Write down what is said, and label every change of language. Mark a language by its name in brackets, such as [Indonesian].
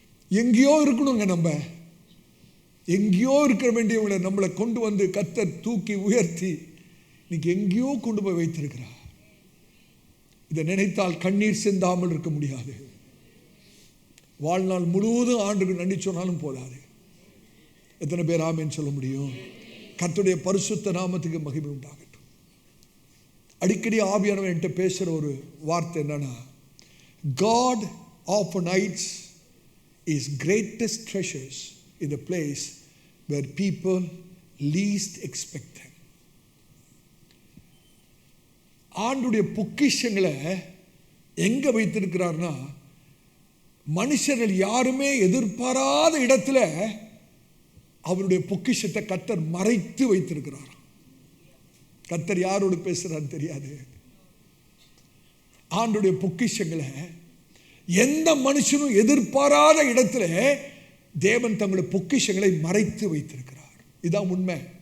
[Tamil] எங்கேயோ இருக்கணுங்க, நம்ம எங்கேயோ இருக்க வேண்டியவங்களை நம்மளை கொண்டு வந்து கர்த்தர் தூக்கி உயர்த்தி இன்னைக்கு எங்கேயோ கொண்டு போய் வைத்திருக்கிறார். இதை நினைத்தால் கண்ணீர் சிந்தாமல் இருக்க முடியாது. வாழ்நாள் முழுவதும் ஆண்டுக்கு நன்றி சொன்னாலும் போதாது. எத்தனை பேர் ஆமேன்னு சொல்ல முடியும்? கர்த்தருடைய பரிசுத்த நாமத்துக்கு மகிமை உண்டாகட்டும். அடிக்கடி ஆவியானவர் என்கிட்ட பேசுகிற ஒரு வார்த்தை என்னன்னா, [English] God often hides His greatest treasures in the place where people least expect them. [Tamil] ஆண்டுடைய பொக்கிஷங்களை எங்க வைத்திருக்கிறார்னா, மனுஷர்கள் யாருமே எதிர்பாராத இடத்துல அவருடைய பொக்கிஷத்தை கர்த்தர் மறைத்து வைத்திருக்கிறார். கர்த்தர் யாரோடு பேசுறான்னு தெரியாது. ஆண்டுடைய பொக்கிஷங்களை எந்த மனுஷனும் எதிர்பாராத இடத்துல தேவன் தங்களுடைய பொக்கிஷங்களை மறைத்து வைத்திருக்கிறார். இதான் உண்மை.